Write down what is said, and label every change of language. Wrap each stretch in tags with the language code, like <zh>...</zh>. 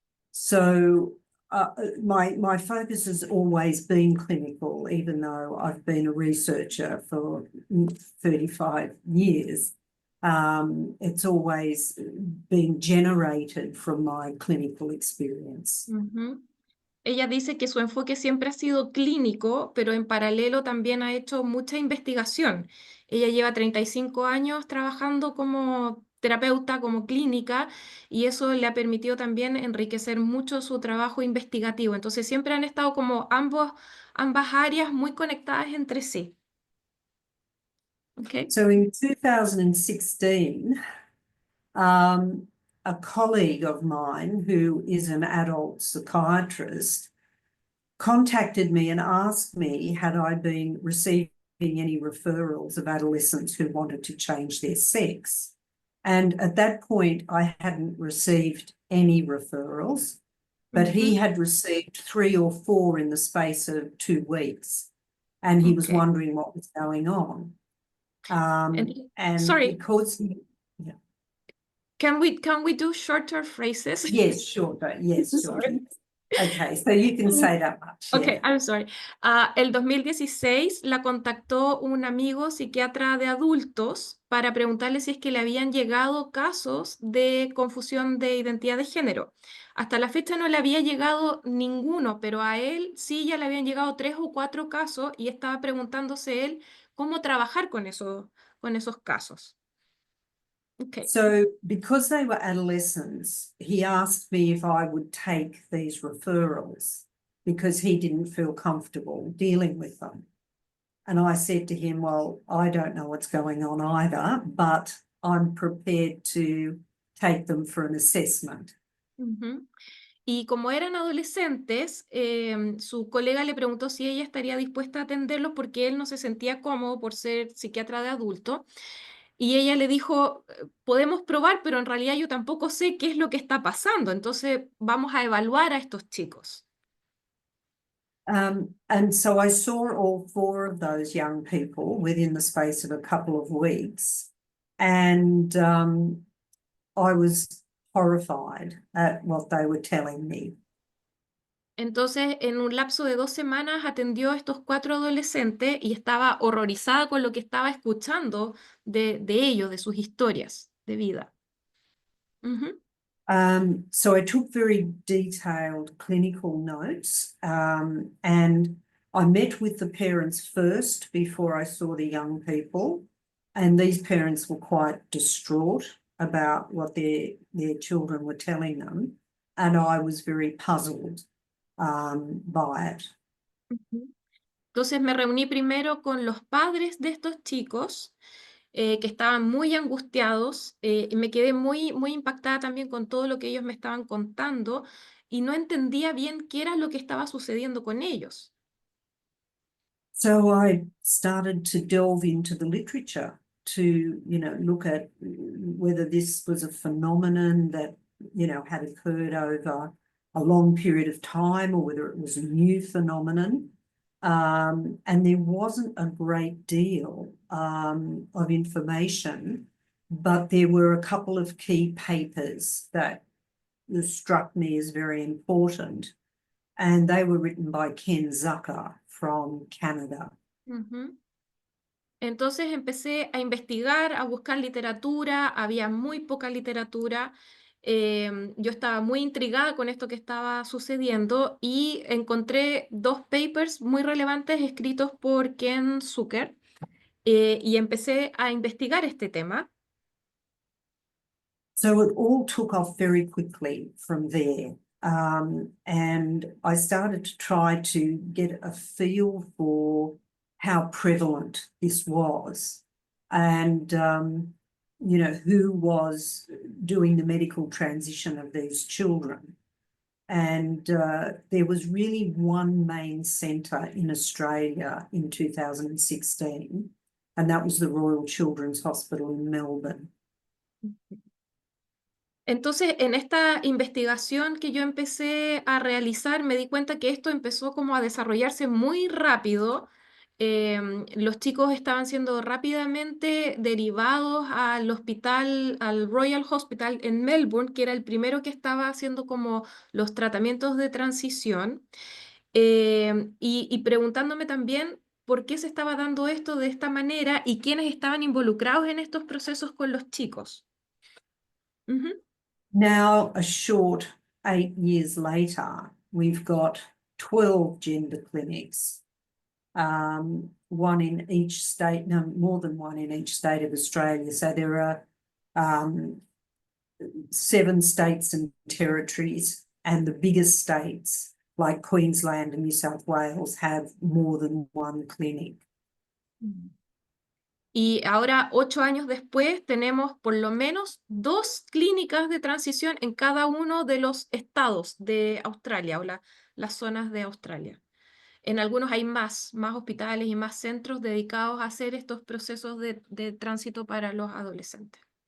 <en>So my focus has always been clinical, even though I've been a researcher for 35 years. It's always been generated from my clinical experience. Ujú.</en> <es>Ella dice que su enfoque siempre ha sido clínico, pero en paralelo también ha hecho mucha investigación. Ella lleva 35 años trabajando como terapeuta, como clínica, y eso le ha permitido también enriquecer mucho su trabajo investigativo. Entonces siempre han estado como ambas áreas muy conectadas entre sí.</es> <en>Okay. So in 2016, a colleague of mine who is an adult psychiatrist contacted me and asked me had I been receiving any referrals of adolescents who wanted to change their sex. And at that point, I hadn't received any referrals, but he had received 3 or 4 in the space of 2 weeks. And he was wondering what was going on. And sorry, because yeah. can we do shorter phrases? Yes, sure. Yes, sure. Sorry. Okay, so you can say that much. Okay, yeah. I'm sorry.</en> <es>El 2016 la contactó un amigo psiquiatra de adultos para preguntarle si es que le habían llegado casos de confusión de identidad de género. Hasta la fecha no le había llegado ninguno, pero a él sí ya le habían llegado 3 o 4 casos y estaba preguntándose él cómo trabajar con esos casos.</es> <en>Okay. So because they were adolescents, he asked me if I would take these referrals because he didn't feel comfortable dealing with them. And I said to him, well, I don't know what's going on either, but I'm prepared to take them for an assessment.</en> <es>Y como eran adolescentes, su colega le preguntó si ella estaría dispuesta a atenderlos porque él no se sentía cómodo por ser psiquiatra de adulto. Y ella le dijo, podemos probar, pero en realidad yo tampoco sé qué es lo que está pasando. Entonces vamos a evaluar a estos chicos.</es> <en>And so I saw all 4 of those young people within the space of a couple of weeks. And I was horrified at what they were telling me.</en> <es>Entonces, en un lapso de 2 semanas atendió a estos 4 adolescentes y estaba horrorizada con lo que estaba escuchando de ellos, de sus historias de vida.</es> <en>So I took very detailed clinical notes, and I met with the parents first before I saw the young people, and these parents were quite distraught about what their children were telling them, and I was very puzzled by it.</en> <es>Entonces me reuní primero con los padres de estos chicos que estaban muy angustiados y me quedé muy, muy impactada también con todo lo que ellos me estaban contando y no entendía bien qué era lo que estaba sucediendo con ellos.</es> <en>So I started to delve into the literature to, look at whether this was a phenomenon that, had occurred over a long period of time or whether it was a new phenomenon. And there wasn't a great deal of information, but there were a couple of key papers that struck me as very important. And they were written by Ken Zucker from Canada.</en> <es>Entonces empecé a investigar, a buscar literatura, había muy poca literatura. Yo estaba muy intrigada con esto que estaba sucediendo y encontré 2 papers muy relevantes escritos por Ken Zucker y empecé a investigar este tema.</es> <en>So it all took off very quickly from there. And I started to try to get a feel for how prevalent this was and, who was doing the medical transition of these children. And there was really one main centre in Australia in 2016, and that was the Royal Children's Hospital in Melbourne.</en> <es>Entonces, en esta investigación que yo empecé a realizar, me di cuenta que esto empezó como a desarrollarse muy rápido Los chicos estaban siendo rápidamente derivados al hospital, al Royal Hospital en Melbourne, que era el primero que estaba haciendo como los tratamientos de transición, y preguntándome también por qué se estaba dando esto de esta manera y quiénes estaban involucrados en estos procesos con los chicos. Ujú.</es> <en>Now, a short 8 years later, we've got 12 gender clinics, one in each state, no, more than one in each state of Australia. So there are 7 states and territories, and the biggest states like Queensland and New South Wales have more than one clinic.</en> <es>Y ahora, 8 años después, tenemos por lo menos 2 clínicas de transición en cada uno de los estados de Australia o las zonas de Australia. En algunos hay más hospitales y más centros dedicados a hacer estos procesos de tránsito para los adolescentes.</es>